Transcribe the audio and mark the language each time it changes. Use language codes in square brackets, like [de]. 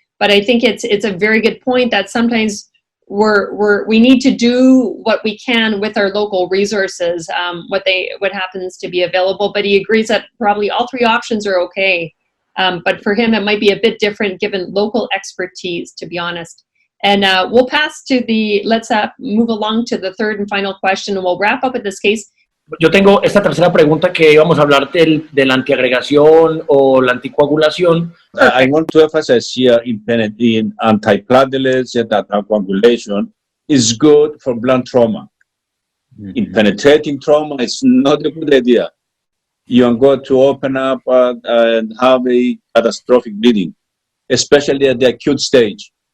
[en] But I think it's a very good point that sometimes we need to do what we can with our local resources, what happens to be available. But he agrees that probably all 3 options are okay. But for him, it might be a bit different given local expertise, to be honest. And we'll pass to let's move along to the 3rd and final question, and we'll wrap up with this case. [es] Yo tengo esta tercera pregunta que íbamos a hablar de la antiagregación o la anticoagulación. [en] I want to emphasize here in antiplatelets and anticoagulation is good for blunt trauma. Mm-hmm. In penetrating trauma, it's not a good idea. You are going to open up and have a catastrophic bleeding, especially at the acute stage.